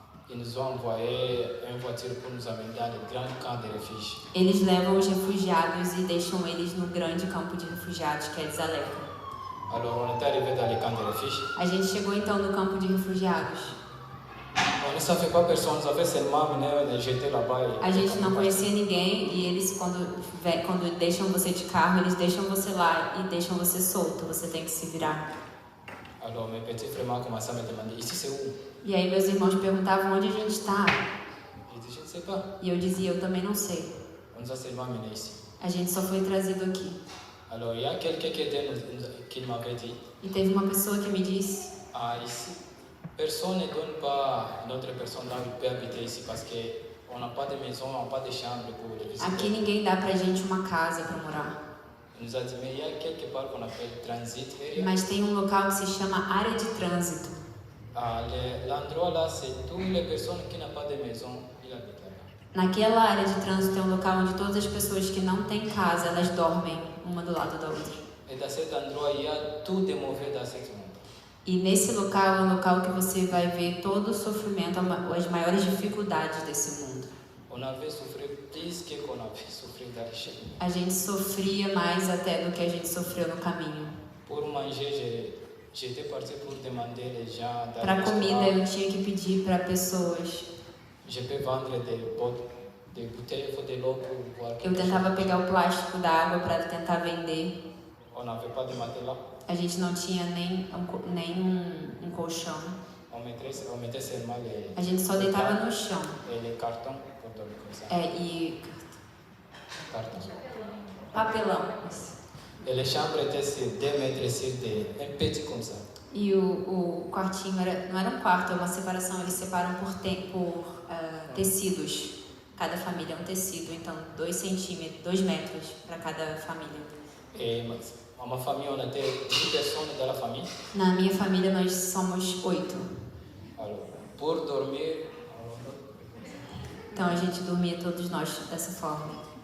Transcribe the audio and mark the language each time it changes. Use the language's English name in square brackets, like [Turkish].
[French] Ils nous ont envoyé une voiture pour nous amener dans le grand camp de réfugiés. [Portuguese] Eles levam os refugiados e deixam eles no grande campo de refugiados, que é Dzaleka. [French] Alors on était arrivé dans le camp de réfugiés. [Portuguese] A gente chegou então no campo de refugiados. [French] On ne savait pas personne, on savait seulement amené jeter là-bas. [Portuguese] A gente não conhecia ninguém e eles quando deixam você de carro, eles deixam você lá e deixam você solto, você tem que se virar. [French] Alors mes petits frères m'ont commencé à me demander ici c'est où? [Portuguese] E aí meus irmãos perguntavam onde a gente está. [French] Je dis je ne sais pas. [Portuguese] E eu dizia, eu também não sei. [French] On nous a seulement amenés ici. [Portuguese] A gente só foi trazido aqui. [French] Alors il y a quelqu'un qui m'avait dit [Portuguese] E teve uma pessoa que me disse, [French] ici personne ne donne pas une autre personne là où peut habiter ici parce que on n'a pas de maison, on n'a pas de chambre pour les visiter. [Portuguese] aqui ninguém dá pra gente uma casa pra morar. [French] Il nous a dit, mais il y a quelque part qu'on appelle transit area. [Portuguese] Mas tem um local que se chama área de trânsito. [French] L'endroit là, c'est toutes les personnes qui n'ont pas de maison, ils habitent là. [Portuguese] Naquela área de trânsito é um local onde todas as pessoas que não têm casa, elas dormem uma do lado da outra. [French] Et dans cet endroit, il y a tout de mauvais dans ce monde. [Portuguese] E nesse local é um local que você vai ver todo o sofrimento, as maiores dificuldades desse mundo. [French] On avait souffert plus que qu'on avait souffert dans le chemin. [Portuguese] A gente sofria mais até do que a gente sofreu no caminho. [French] Pour manger, j'étais parti pour demander les gens dans [Portuguese] Para [French] le [Portuguese] comida [French] restaurant. [Portuguese] eu tinha que pedir para pessoas. [French] Je peux vendre des bouteilles de l'eau pour boire. [Portuguese] Eu tentava pegar o plástico da água para tentar vender. [French] On n'avait pas de matelas. [Portuguese] A gente não tinha nem um colchão. [French] On mettait seulement les, [Portuguese] A gente só deitava no chão. [French] et les cartons pour dormir comme ça. [Portuguese] E [French] Cartons. [Portuguese] papelão. [French] Et les chambres étaient sur 2 mètres sur un petit comme ça. [Portuguese] E o quartinho não era um quarto, é uma separação. Eles separam por tecidos. Cada família é um tecido, então 2 centímetros, 2 metros para cada família. [French] Et ma famille, on était 10 personnes dans la famille. [Portuguese] Na minha família nós somos 8. [French] Alors, pour dormir, [Portuguese] Então a gente dormia todos nós dessa forma.